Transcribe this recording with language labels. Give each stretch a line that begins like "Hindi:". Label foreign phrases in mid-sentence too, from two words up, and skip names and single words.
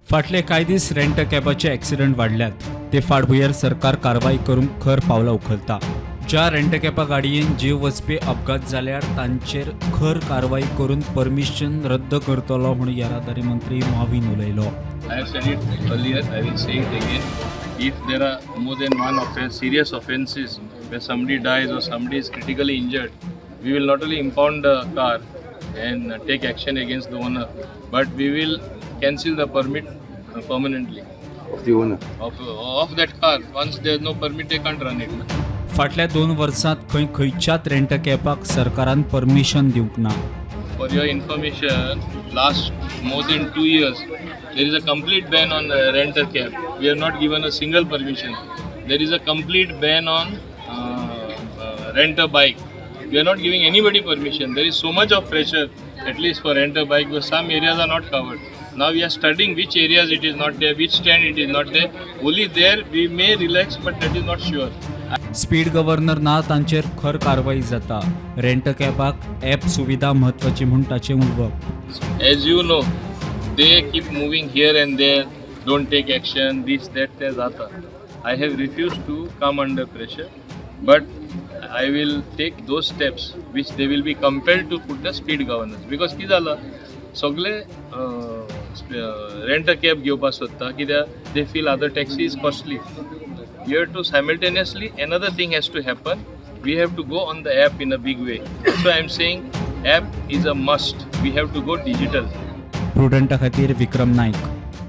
Konkani: फाटले कांय दीस रेंट कॅबाचे ॲक्सिडंट वाडल्यात ते फाटभुंयेर सरकार कारवाय करूंक खर पावलां उखलता. ज्या रेंट कॅबा गाडयेन जीव वचपी अपघात जाल्यार तांचेर खर कारवाय करून परमिशन रद्द करतलो म्हूण येरादारी मंत्री मॉविन उलयलो.
English: I have said it earlier, I will say it again. If there are more than one offense, serious offences where somebody dies or somebody is critically injured, we will not only impound the car and take action against the owner, but we will cancel the permit permanently of the owner. of that car. Once there is no permit, they can't run it.
Konkani: फाटल्या 2 वर्सांत खंयच्याच रेंट कॅबाक सरकारान परमिशन दिवंक ना.
English: For your information, last more than 2 years, there is a complete ban on renter cab. We have not given a single permission. There is a complete ban on renter bike. We are not giving anybody permission. There is so much of pressure, at least for renter bike, because some areas are not covered. Now we are studying which areas it is not there, which stand it is not there. Only there we may relax, but that is not sure. speed governor
Konkani: ना तांचेर खर कारवाई जाता. रेंट कॅबाक ॲप सुविधा म्हत्वाची म्हूण ताचें उलोवप.
English: As you know, they keep moving here and there, don't take action, this, that,
Konkani: ते जाता.
English: I have refused to come under pressure, but I will take those steps which they will be compelled to put the speed governance.
Konkani: Because कितें जालां, सगळे रेंट कॅब घेवपाक सोदता कित्याक
English: they feel other taxi is costly. You have to simultaneously, another thing has to happen. We have to go on the app in a big way. So I am saying app is a must. We have to go digital.
Konkani: प्रुडंटा खातीर विक्रम नायक.